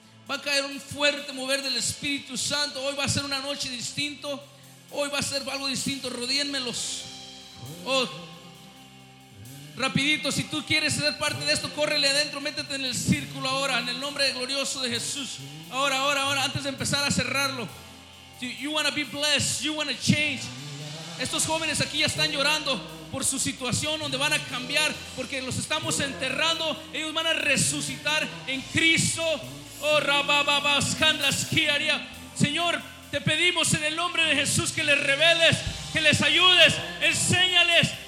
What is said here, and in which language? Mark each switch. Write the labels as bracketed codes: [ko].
[es] Va a caer un fuerte mover del Espíritu Santo. Hoy va a ser una noche distinta. Hoy va a ser algo distinto. Rodíenmelos. Oh. Rapidito, si tú quieres ser parte de esto, córrele adentro, métete en el círculo ahora, en el nombre glorioso de Jesús. Ahora, antes de empezar a cerrarlo. [en] You want to be blessed, you want to change. [es] Estos jóvenes aquí ya están llorando por su situación, donde van a cambiar, porque los estamos enterrando. Ellos van a resucitar en Cristo. Oh, Rabababas, Candras, ¿qué haría? Señor, te pedimos en el nombre de Jesús que les reveles, que les ayudes, enséñales.